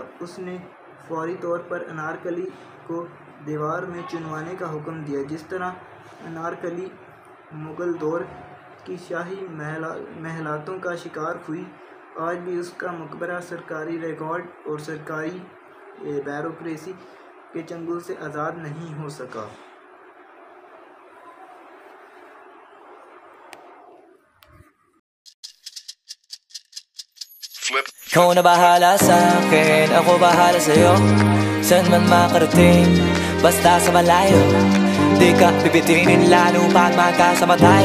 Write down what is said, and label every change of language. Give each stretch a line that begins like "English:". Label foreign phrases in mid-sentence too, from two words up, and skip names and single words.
Hindi: उसने फौरी तौर पर अनारकली को दीवार में चुनवाने का हुक्म दिया। जिस तरह अनारकली मुग़ल दौर की शाही महलातों का शिकार हुई। आज भी उसका मकबरा सरकारी रिकॉर्ड और सरकारी ब्यूरोक्रेसी के चंगुल से आज़ाद नहीं हो सका।
Filipino: Ikaw na bahala sa'kin, ako bahala sa'yo. Saan man makarating, basta sa malayo. Di ka bibitinin lalo pag magkasama tayo.